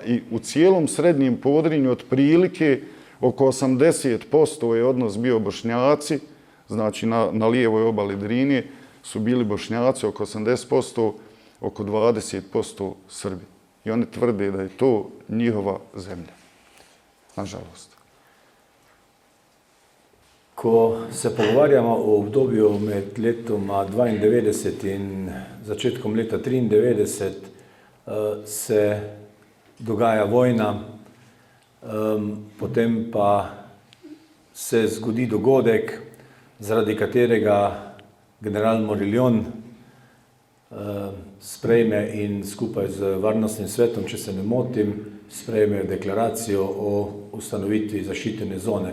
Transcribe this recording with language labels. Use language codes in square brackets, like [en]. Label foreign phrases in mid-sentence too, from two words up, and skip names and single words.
[bs] I u cijelom srednjem Podrinju otprilike oko 80% je odnos bio Bošnjaci, znači na lijevoj obali Drine su bili Bošnjaci oko 80%, oko 20% Srbi. I oni tvrde da je to njihova zemlja. Nažalost. [sl] Ko se pogovarjamo o obdobju med letoma 92 in začetkom leta 93, se dogaja vojna, potem pa se zgodi dogodek, zaradi katerega general Morillon sprejme in skupaj z Varnostnim svetom, če se ne motim, sprejme deklaracijo o ustanovitvi zaščitene zone.